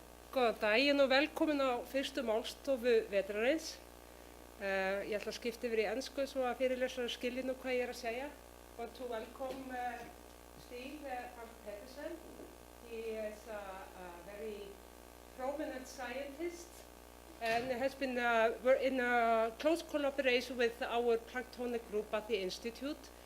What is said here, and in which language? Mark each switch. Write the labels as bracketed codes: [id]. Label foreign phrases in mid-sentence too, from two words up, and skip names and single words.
[is] Góðan daginn og velkomin á fyrstu Málstofu vetrarins. Ég ætla að skipta yfir í ensku svo að fyrirlesarar skilji nú hvað ég að segja. [en] I want to welcome Stig Falk-Petersen. He is a very prominent scientist and has been in a close collaboration with our planktonic group at the Institute.